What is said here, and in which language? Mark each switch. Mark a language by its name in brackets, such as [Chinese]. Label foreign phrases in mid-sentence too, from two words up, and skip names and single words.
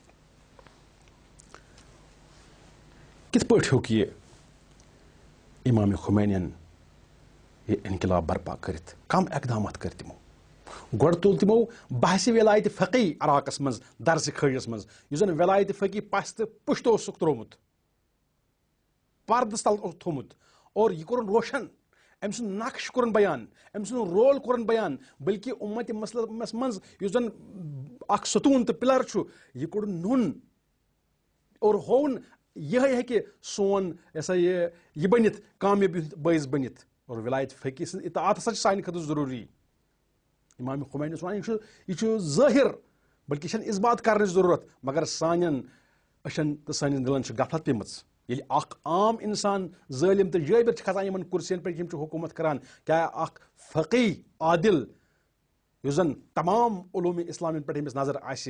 [Kashmiri] کِتھ پٲٹھۍ ہیوٚک یہِ امام خمینین یہ انقلاب برپا کٔرِتھ کم اقدامات کٔرۍ تِمو گۄڈٕ تُل تِمو بحثِ ولایت فقی عراقس منٛز درسہِ کھٲجِس منٛز یُس زن ولایت فقی پژھ تہٕ پُشت اوسُکھ تروومُت پردس تل اوس تھوٚومُت اور یہِ کوٚرُن روشن أمۍ سُنٛد نقش کوٚرُن بیان أمۍ سُنٛد رول کوٚرُن بیان بلکہ اُمتِ مسلمس منٛز یُس زن اکھ ستوٗن تہٕ پِلر چھُ یہِ کوٚڑُن نوٚن اور ہووُن یِہے ہیٚکہِ سون یسا یہِ بٔنِتھ کامیٲبی ہُنٛد بٲعث بٔنِتھ اور ولایت فقی سٕنٛز اطاعت ہسا چھِ سانہِ خٲطرٕ ضروٗری امام خمینی اوس ونان یہِ چھُ ظٲہر بلکہ یہِ چھنہٕ اثبات کرنٕچ ضروٗرت مگر سانٮ۪ن أچھن تہٕ سٲنِس دِلن چھِ غفلت پیٚمٕژ ییٚلہِ اکھ عام انسان ظٲلم تہٕ جٲبر چھِ کھسان یِمن کُرسین پٮ۪ٹھ یِم چھِ حکوٗمت کران کیٛاہ اکھ فقی عادل یُس زن تمام علوٗمِ اسلامین پٮ۪ٹھ ییٚمِس نظر آسہِ